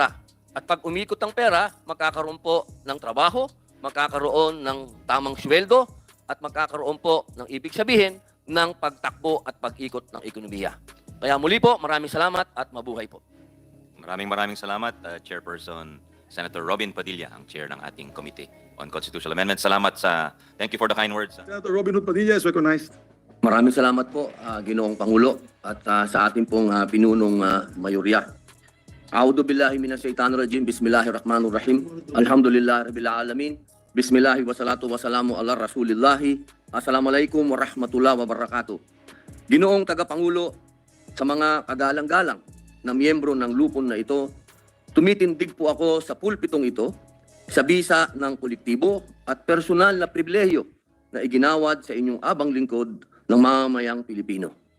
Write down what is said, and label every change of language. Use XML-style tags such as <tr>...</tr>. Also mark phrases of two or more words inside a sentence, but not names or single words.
<tl>At pag umikot ang pera, magkakaroon po ng trabaho, magkakaroon ng tamang sweldo, at magkakaroon po ng ibig sabihin ng pagtakbo at pag-ikot ng ekonomiya. Kaya muli po, maraming salamat at mabuhay po. Maraming salamat, Chairperson Senator Robin Padilla, ang chair ng ating Committee on Constitutional Amendments.</tl> <en>Thank you for the kind words. Senator Robin Hood Padilla is recognized.</en> <tl>Maraming salamat po, Ginoong Pangulo, at sa ating pong pinunong mayorya.</tl> <ar>أعوذ بالله من الشيطان الرجيم. بسم الله الرحمن الرحيم. الحمد لله رب العالمين. بسم الله والصلاة والسلام على رسول الله. السلام عليكم ورحمة الله وبركاته.</ar> <tl>Ginoong tagapangulo, sa mga kagalang-galang na miyembro ng lupon na ito, tumitindig po ako sa pulpitong ito sa bisa ng kolektibo at personal na pribilehyo na iginawad sa inyong abang lingkod ng mamamayang Pilipino.</tl>